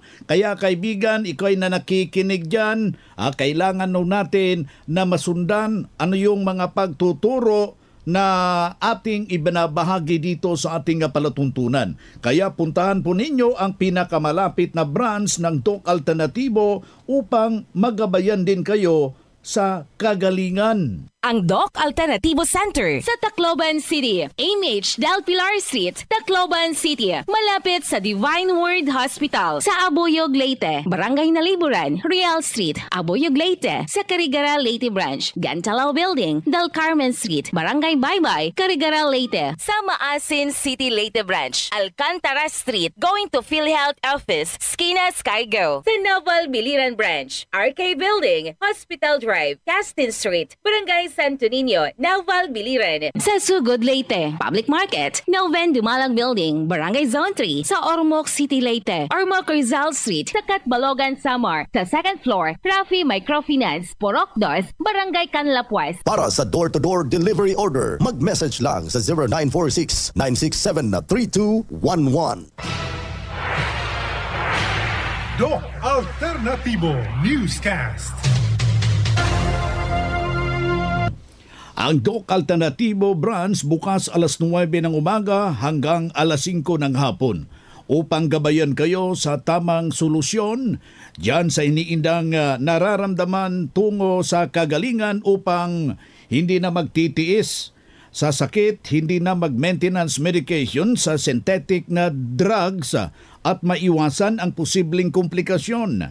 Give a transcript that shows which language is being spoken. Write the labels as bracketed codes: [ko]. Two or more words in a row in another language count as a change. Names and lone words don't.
[tl] Kaya kaibigan, ikaw ay na nakikinig dyan, kailangan natin na masundan ano yung mga pagtuturo na ating ibinabahagi dito sa ating palatuntunan. Kaya puntahan po ninyo ang pinakamalapit na branch ng Doc Alternativo upang magabayan din kayo sa kagalingan. Ang Doc Alternativo Center sa Tacloban City, AMH Del Pilar Street, Tacloban City, malapit sa Divine Word Hospital sa Abuyog, Leyte, Barangay Naliburan, Real Street, Abuyog, Leyte, sa Carigara, Leyte Branch, Gantalao Building, Del Carmen Street, Barangay Baybay, Carigara, Leyte, sa Maasin City, Leyte Branch, Alcantara Street, [en] going to [tl] PhilHealth Office, Skina Skygo, sa Naval Biliran Branch, RK Building, Hospital Drive, Castin Street, Barangay Santo Niño, Naval Biliran. Sa Sugod, Leyte. Public Market, Noven Dumalang Building, Barangay Zone 3, sa Ormoc City, Leyte. Ormoc Rizal Street, sa Catbalogan, Samar. Sa [en] second floor, [tl] Rafi Microfinance, Porok North, Barangay Canlapuas. Para sa [en] door-to-door delivery order, [tl] mag-message lang sa 0946-967-3211. Doc Alternativo Newscast. Ang Doc Alternativo branch bukas alas 9 ng umaga hanggang alas 5 ng hapon upang gabayan kayo sa tamang solusyon diyan sa iniindang nararamdaman tungo sa kagalingan upang hindi na magtitiis sa sakit, hindi na mag- [en] maintenance medication [tl] sa synthetic na drugs at maiwasan ang posibleng komplikasyon.